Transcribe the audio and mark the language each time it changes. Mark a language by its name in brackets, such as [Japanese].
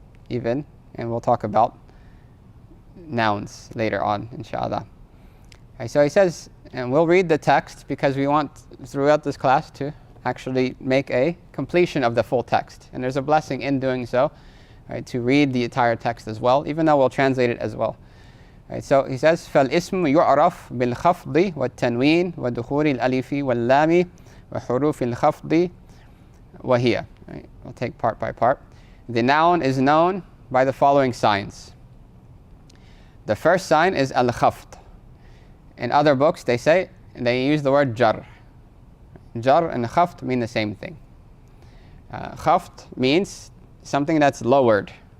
[English] Even, and we'll talk about nouns later on, inshallah. Okay, so he says, and we'll read the text because we want throughout this class to actually make a completion of the full text. And there's a blessing in doing so, right, to read the entire text as well, even though we'll translate it as well. Right, so he says, [Arabic] فَالْإِسْمُ يُعْرَفْ بِالْخَفْضِ وَالتَّنْوِينِ وَدُخُولِ الْأَلِفِ وَاللَّامِ وَحُرُوفِ الْخَفْضِ وَهِيَ. [English] Right, we'll take part by part. The noun is known by the following signs. The first sign is al-khafd. In other books, they use the word jar. Jar and khafd mean the same thing. Khafd means something that's lowered.